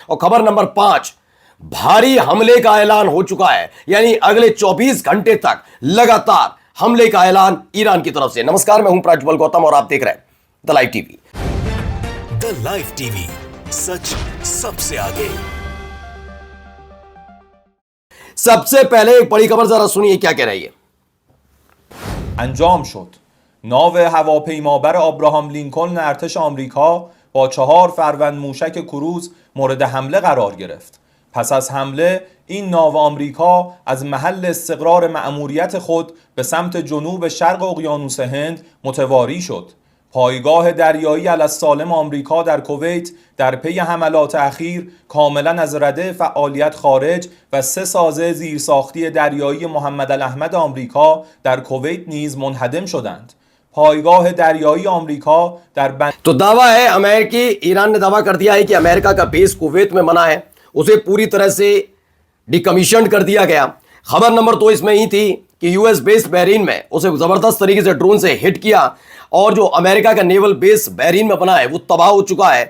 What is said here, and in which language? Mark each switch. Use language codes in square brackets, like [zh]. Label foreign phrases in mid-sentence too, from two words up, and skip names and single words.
[hi] और खबर नंबर 5, भारी हमले का ऐलान हो चुका है, यानी अगले 24 घंटे तक लगातार हमले का ऐलान ईरान की तरफ से। नमस्कार, मैं हूं प्रज्वल गौतम और आप देख रहे हैं द लाइव टीवी। द लाइव टीवी, सच सबसे आगे। सबसे पहले एक बड़ी खबर जरा सुनिए क्या कह रही है। [fa] انجام شد. ناو هواپیمابر آبراهام لینکلن ارتش آمریکا با 4 فروند موشک کروز مورد حمله قرار گرفت. پس از حمله این ناو آمریکا از محل استقرار مأموریت خود به سمت جنوب شرق اقیانوس هند متواری شد. پایگاه دریایی السالم آمریکا در کویت در پی حملات اخیر کاملا از رده فعالیت خارج و 3 سازه زیرساختی دریایی محمد الاحمد آمریکا در کویت نیز منهدم شدند. پایگاه دریایی آمریکا در [hi] तो दावा है अमेरिकी, ईरान ने दावा कर दिया है कि अमेरिका का बेस कुवैत में बना है, उसे पूरी तरह से डिकमीशन कर दिया गया। खबर नंबर 2 इसमें ही थी कि [en] US base [hi] बहरीन में उसे जबरदस्त तरीके से ड्रोन से हिट किया और जो अमेरिका का [en] naval base [hi] बहरीन में बना है वो तबाह हो चुका है।